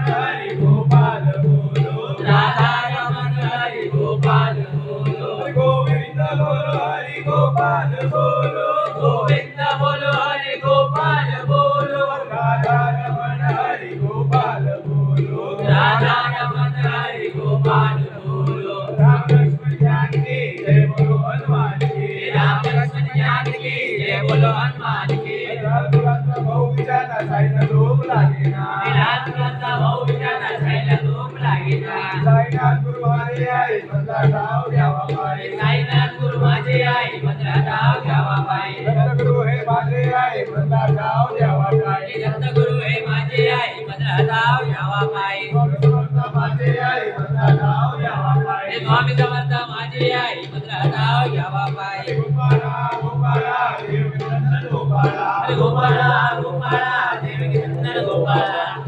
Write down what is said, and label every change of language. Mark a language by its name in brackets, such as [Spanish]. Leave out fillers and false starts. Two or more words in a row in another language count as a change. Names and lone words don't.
[Hindi] हरि गोपाल बोलो राधा रमण हरि गोपाल बोलो गोविंदा बोलो हरि गोपाल बोलो गोविंदा बोलो हरि गोपाल बोलो राधा रमण हरि गोपाल बोलो राधा रमण हरि गोपाल बोलो राम लक्ष्मण जानकी जय बोलो हनुमान की राम लक्ष्मण जानकी जय बोलो हनुमान की [Marathi] रामचंद्र भाऊ विचारा साईना लोभ लागेना रामचंद्र भाऊ विचारा साईना लोभ लागेना साईनाथ गुरु माझे आई माझा नाव घ्यावा पाय साईनाथ गुरु माझे आई माझा नाव घ्यावा पाय सद्गुरु हे माझे आई माझा नाव घ्यावा पाय सद्गुरु हे माझे आई माझा नाव घ्यावा पाय माझे आई माझा नाव घ्यावा पाय स्वामी समर्थ माझे आई माझा नाव घ्यावा पाय गोपाळा गोपाळा देवकी नंदन गोपाळा अरे गोपाळा गोपाळा देवकी नंदन गोपाळा